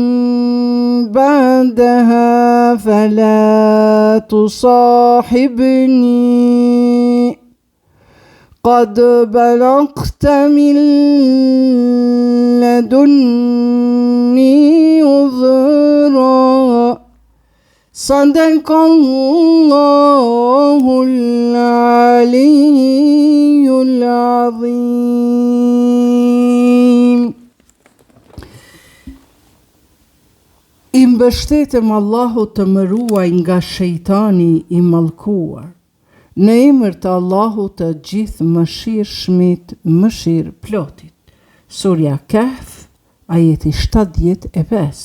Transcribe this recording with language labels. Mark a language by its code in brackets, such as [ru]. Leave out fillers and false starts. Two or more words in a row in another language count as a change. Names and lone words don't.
[ar] بعدها فلا تصاحبني قد بلغت من لدني عذرا صدق الله العلي العظيم. [sq] I mbështetëm Allahut të mëruaj nga shejtani i mallkuar. Në emër të Allahut të gjithë mëshirshmit, mëshirëplotit. Surja Kehf, ajeti 75.